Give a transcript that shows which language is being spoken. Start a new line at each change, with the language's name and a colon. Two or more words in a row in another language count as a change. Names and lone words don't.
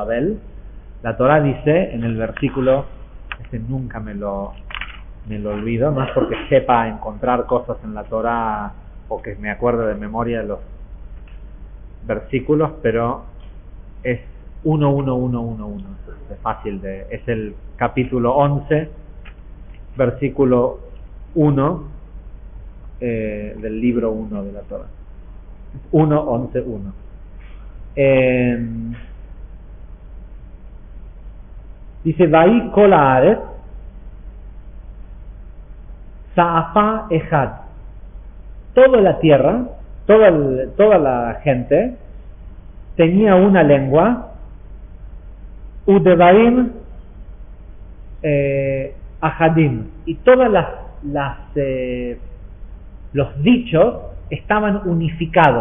Spanish: Babel, la Torá dice en el versículo, nunca me lo olvido, no es porque sepa encontrar cosas en la Torá o que me acuerdo de memoria de los versículos, pero es 1, es fácil es el capítulo 11, versículo 1, del libro 1 de la Torah.
Hebrew: 1:11:1. Dice, ויהי כל הארץ שפה אחד.
Spanish: Toda la tierra, toda la gente tenía una lengua,
Hebrew: ודברים אחדים,
Spanish: y todas los dichos estaban unificados.